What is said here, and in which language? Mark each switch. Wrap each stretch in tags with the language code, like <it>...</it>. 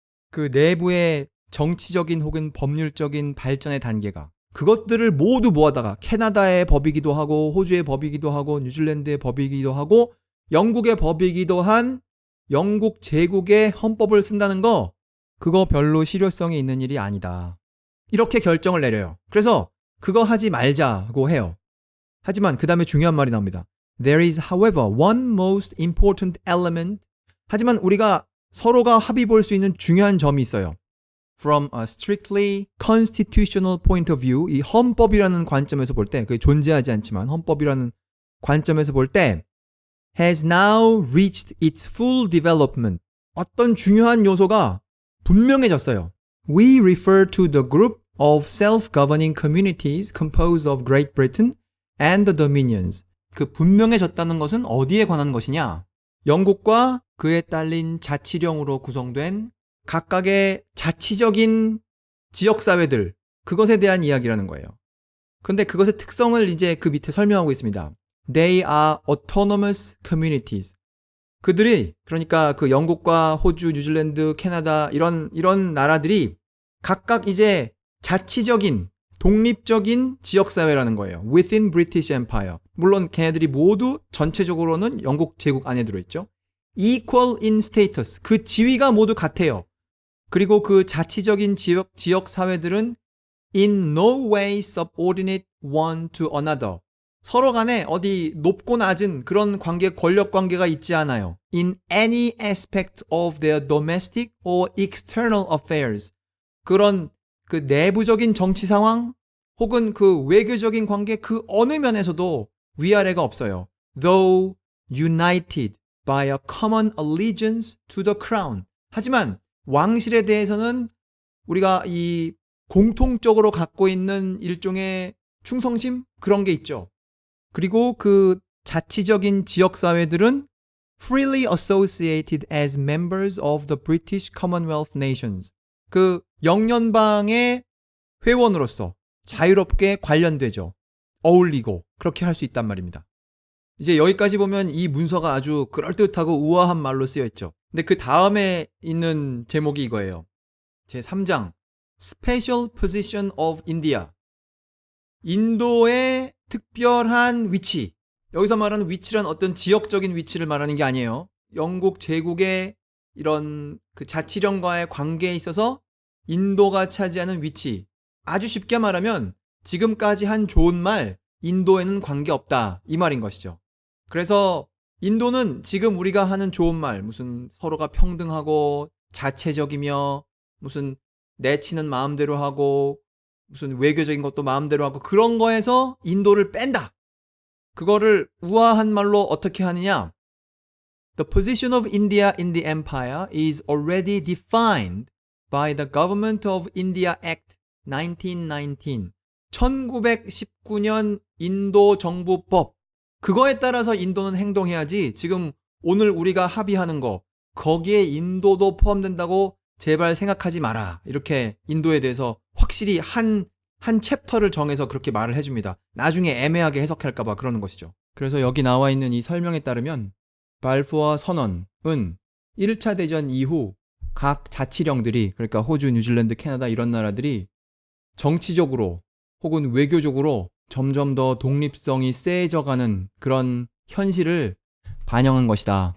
<ko>그 내부의 정치적인 혹은 법률적인 발전의 단계가 그것들을 모두 모아다가 캐나다의 법이기도 하고 호주의 법이기도 하고 뉴질랜드의 법이기도 하고 영국의 법이기도 한 영국 제국의 헌법을 쓴다는 거 그거 별로 실효성이 있는 일이 아니다. 이렇게 결정을 내려요. 그래서 그거 하지 말자고 해요. 하지만 그 다음에 중요한 말이 나옵니다.</ko> <en>There is, however, one most important element.</en> <ko>하지만 우리가 서로가 합의 볼 수 있는 중요한 점이 있어요.</ko> <en>From a strictly constitutional point of view,</en> <ko>이 헌법이라는 관점에서 볼 때,</ko> <en>그게 존재하지 않지만 헌법이라는 관점에서 볼 때, has now reached its full development.</en> <ko>어떤 중요한 요소가 분명해졌어요.</ko> <en>We refer to the group of self-governing communities composed of Great Britain and the Dominions.</en> <ko>그 분명해졌다는 것은 어디에 관한 것이냐? 영국과 그에 딸린 자치령으로 구성된 각각의 자치적인 지역사회들, 그것에 대한 이야기라는 거예요. 근데 그것의 특성을 이제 그 밑에 설명하고 있습니다.</ko> <en>They are autonomous communities.</en> <ko>그들이, 그러니까 그 영국과 호주, 뉴질랜드, 캐나다, 이런 나라들이 각각 이제 자치적인, 독립적인 지역사회라는 거예요.</ko> <en>Within British Empire.</en> <ko>물론 걔네들이 모두 전체적으로는 영국 제국 안에 들어있죠.</ko> <en>Equal in status.</en> <ko>그 지위가 모두 같아요. 그리고 그 자치적인 지역 사회들은</ko> <en>in no way subordinate one to another.</en> <ko>서로 간에 어디 높고 낮은 그런 관계, 권력 관계가 있지 않아요.</ko> <en>In any aspect of their domestic or external affairs.</en> <ko>그런 그 내부적인 정치 상황 혹은 그 외교적인 관계 그 어느 면에서도 위아래가 없어요.</ko> <en>Though united by a common allegiance to the crown.</en> <ko>하지만 왕실에 대해서는 우리가 이 공통적으로 갖고 있는 일종의 충성심? 그런 게 있죠. 그리고 그 자치적인 지역사회들은</ko> <en>freely associated as members of the British Commonwealth Nations.</en> <ko>그 영연방의 회원으로서 자유롭게 관련되죠. 어울리고 그렇게 할 수 있단 말입니다. 이제 여기까지 보면 이 문서가 아주 그럴듯하고 우아한 말로 쓰여 있죠. 근데 그 다음에 있는 제목이 이거예요.</ko> <en>제3장 Special Position of India.</en> <ko>인도의 특별한 위치. 여기서 말하는 위치란 어떤 지역적인 위치를 말하는 게 아니에요. 영국 제국의 이런 그 자치령과의 관계에 있어서 인도가 차지하는 위치. 아주 쉽게 말하면 지금까지 한 좋은 말 인도에는 관계없다 이 말인 것이죠. 그래서 인도는 지금 우리가 하는 좋은 말 무슨 서로가 평등하고 자체적이며 무슨 내치는 마음대로 하고 무슨 외교적인 것도 마음대로 하고 그런 거에서 인도를 뺀다. 그거를 우아한 말로 어떻게 하느냐?</ko> <en>The position of India in the empire is already defined by the Government of India Act 1919.</en> <ko>1919년 인도 정부법. 그거에 따라서 인도는 행동해야지 지금 오늘 우리가 합의하는 거 거기에 인도도 포함된다고 제발 생각하지 마라. 이렇게 인도에 대해서 확실히 한 챕터를 정해서 그렇게 말을 해줍니다. 나중에 애매하게 해석할까봐 그러는 것이죠. 그래서 여기 나와 있는 이 설명에 따르면 발푸어 선언은 1차 대전 이후 각 자치령들이 그러니까 호주, 뉴질랜드, 캐나다 이런 나라들이 정치적으로 혹은 외교적으로 점점 더 독립성이 세져가는 그런 현실을 반영한 것이다.</ko>